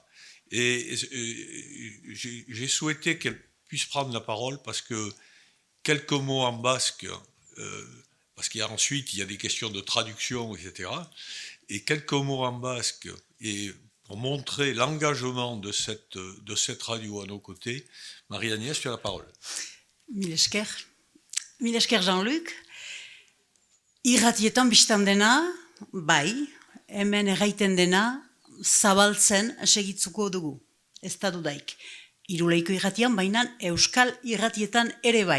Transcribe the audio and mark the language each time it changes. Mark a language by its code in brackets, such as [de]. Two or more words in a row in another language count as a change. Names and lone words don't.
[fr] Et j'ai souhaité qu'elle puisse prendre la parole parce que quelques mots en basque, parce qu'ensuite il y a des questions de traduction, etc. Et quelques mots en basque, et pour montrer l'engagement de cette radio à nos côtés. Marie-Agnès, tu as la parole. [eu] Mil esker Jean-Luc. Irratietan bistan dena, bai, hemen erraiten dena, zabaltzen segitzuko dugu. Ez da dudaik. Iruleiko irratian, baina euskal irratietan ere bai.